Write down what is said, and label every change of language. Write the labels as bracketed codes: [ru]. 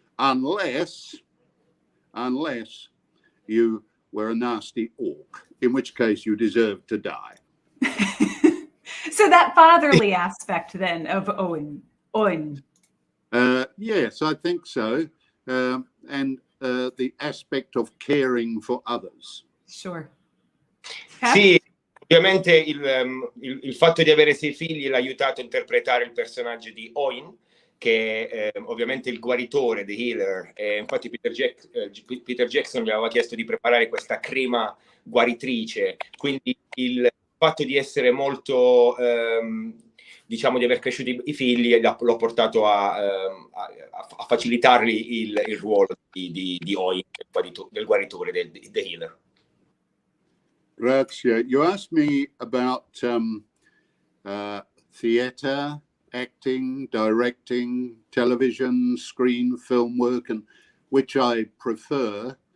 [en] Unless you were a nasty orc, in which case you deserved to die. So that fatherly aspect then of Óin. Yes, I think so. And the aspect of caring for others. Sure. [it] Sì, ovviamente il fatto di avere 6 figli l'ha aiutato a interpretare il personaggio di Óin, che è ovviamente il guaritore, [en] the healer. [it] Infatti Peter Jackson gli aveva chiesto di preparare questa crema guaritrice, quindi il fatto di essere molto, diciamo, di aver cresciuto i figli l'ho portato a facilitargli il ruolo di Óin, del guaritore, [en] the healer. [it] Grazie. [en] You asked me about theatre, acting, directing, television, screen, film work, and which I prefer.